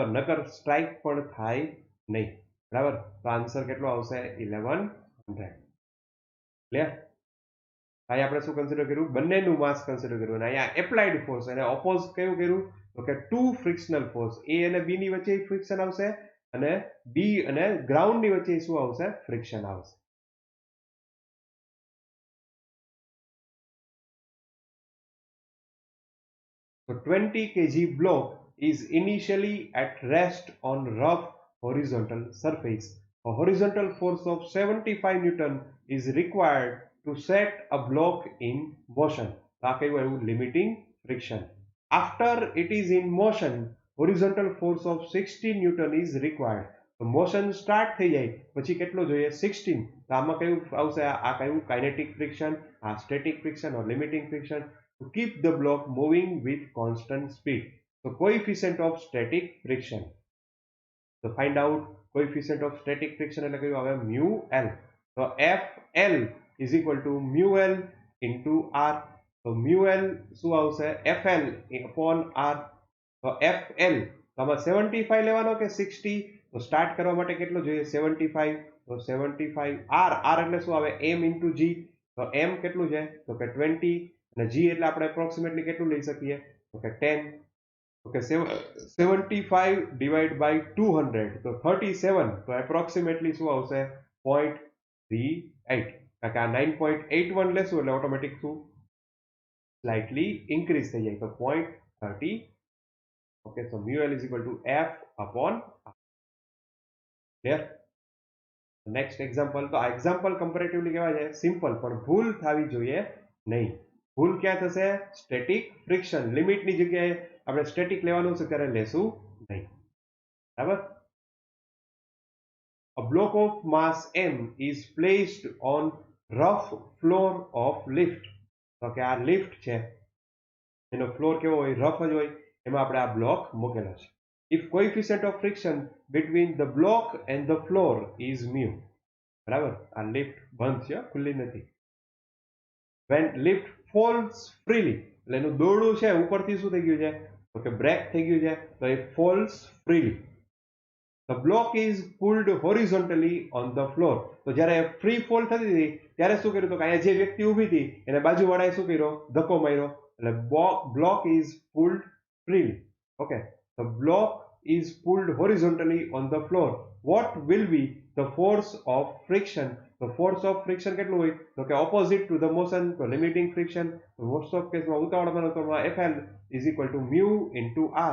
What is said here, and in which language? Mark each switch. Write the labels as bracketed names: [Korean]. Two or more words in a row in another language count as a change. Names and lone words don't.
[Gujarati] નકર સ્ટ્રાઇક પણ થાય નહીં બરાબર. તો આન્સર કેટલો આવશે 1100. ક્લિયર. અહીંયા આપણે શું કન્સિડર કર્યું બંનેનું [English] mass consider [Gujarati] કર્યું અને અહીંયા [English] applied force [Gujarati] અને ઓપોઝ કયું કર્યું તો કે [English] two frictional force [Gujarati] એ અને બી ની વચ્ચે ફ્રિક્શન આવશે અને બી અને ગ્રાઉન્ડ ની વચ્ચે શું આવશે ફ્રિક્શન આવશે. [English] So 20 kg block is initially at rest on rough horizontal surface. A horizontal force of 75 Newton is required to set a block in motion. [Gujarati] આ કયું આવ્યું [English] limiting friction. After it is in motion, horizontal force of 16 Newton is required. [Gujarati] તો મોશન સ્ટાર્ટ થઈ જાય પછી કેટલો જોઈએ 16. તો આમાં કયું આવશે આ કયું [English] kinetic friction, [Gujarati] આ [English] static friction or limiting friction. To keep the block moving with constant speed. So coefficient of static friction. So find out coefficient of static friction [Gujarati] એટલે કયું આવે [English] mu L. તો FL is equal to mu L into R. [Gujarati] તો mu L શું આવશે [English] FL upon R. [Gujarati] તો FL તમે 75 લેવાનો કે 60. તો સ્ટાર્ટ કરવા માટે કેટલો જોઈએ 75. તો 75 R R એટલે શું આવે [English] M into G. [Gujarati] તો M કેટલું છે તો કે 20 અને G એટલે આપણે એપ્રોક્સિમેટલી કેટલું લઈ શકીએ તો કે 10. ઓકે 75 [English] divide by [Gujarati] 200 તો 37. તો એપ્રોક્સિમેટલી શું આવશે 0.38. કારણ કે આ 9.81 લેશું એટલે ઓટોમેટિક શું [English] slightly increase [Gujarati] થઈ જાય તો 0.30. [English] okay so mu L is equal to F upon R. [Gujarati] ક્લિયર. [English] next example. [Gujarati] તો આ એક્ઝામ્પલ કમ્પેરેટિવલી કેવા છે સિમ્પલ પણ ભૂલ થવી જોઈએ નહીં. ભૂલ ક્યાં થશે [English] static friction [Gujarati] લિમિટની જગ્યાએ આપણે સ્ટેટિક લેવાનું છે ત્યારે લેશું નહીં. બરાબર. [English] A block of mass m is placed on rough floor of lift. [Gujarati] તો કે આ લિફ્ટ છે એનો ફ્લોર કેવો હોય રફ જ હોય એમાં આપણે આ બ્લોક મૂકેલો છે. [English] If coefficient of friction between the block and the floor is mu. [Gujarati] બરાબર. આ લિફ્ટ બંધ છે ખુલ્લી નથી. [English] When lift falls freely [Gujarati] એટલે એનું દોરડું છે ઉપરથી શું થઈ ગયું છે તો કે બ્રેક થઈ ગયું છે તો એ [English] falls freely. The block is pulled horizontally on the floor. [Gujarati] તો જ્યારે ફ્રી ફોલ થતી હતી ત્યારે શું કર્યું તો કે અહીંયા જે વ્યક્તિ ઊભી હતી એને બાજુવાળાએ શું કર્યો ધક્કો માર્યો એટલે [English] block is pulled freely. Okay, the block is pulled horizontally on the floor. What will be the force of friction? The force of friction [Gujarati] કેટલું હોય તો કે [English] opposite to the motion તો limiting friction. Most of [Gujarati] કેસમાં ઉતાવળમાં [English] FL is equal to mu into R.